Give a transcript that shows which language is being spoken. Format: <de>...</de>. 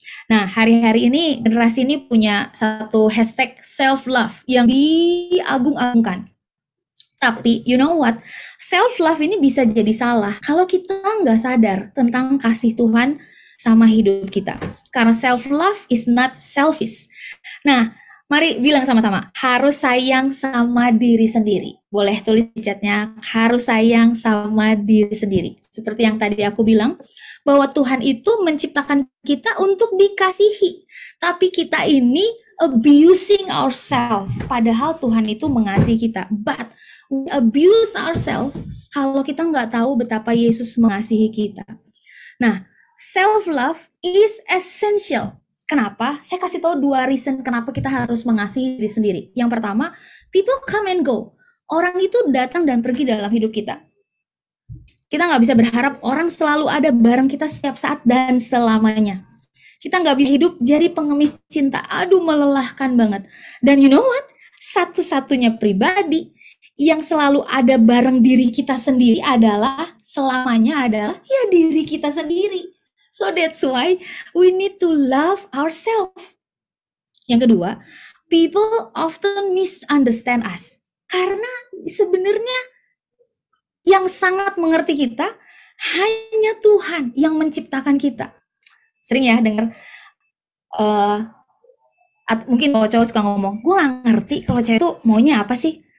<id>Nah, hari-hari ini generasi ini punya satu hashtag self-love yang diagung-agungkan. Tapi,</id> <en>you know what?</en> <id>Self-love ini bisa jadi salah kalau kita nggak sadar tentang kasih Tuhan sama hidup kita. Karena</id> <en>self-love is not selfish.</en> <id>Nah, mari bilang sama-sama, harus sayang sama diri sendiri. Boleh tulis di chatnya, harus sayang sama diri sendiri. Seperti yang tadi aku bilang, bahwa Tuhan itu menciptakan kita untuk dikasihi. Tapi kita ini</id> <en>abusing ourselves.</en> <id>Padahal Tuhan itu mengasihi kita.</id> <en>But we abuse ourselves</en> <id>kalau kita nggak tahu betapa Yesus mengasihi kita. Nah,</id> <en>self-love is essential.</en> <id>Kenapa? Saya kasih tahu 2 reason kenapa kita harus mengasihi diri sendiri. Yang pertama,</id> <en>people come and go.</en> <id>Orang itu datang dan pergi dalam hidup kita. Kita nggak bisa berharap orang selalu ada bareng kita setiap saat dan selamanya. Kita nggak bisa hidup jadi pengemis cinta. Aduh, melelahkan banget. Dan</id> <en>you know what?</en> <id>Satu-satunya pribadi yang selalu ada bareng diri kita sendiri selamanya adalah ya diri kita sendiri.</id> <en>So that's why we need to love ourselves.</en> <id>Yang kedua,</id> <en>people often misunderstand us.</en> <id>Karena sebenarnya yang sangat mengerti kita hanya Tuhan yang menciptakan kita. Sering ya dengar, mungkin cowok suka ngomong, gue gak ngerti kalau cewek tuh maunya apa sih.</id>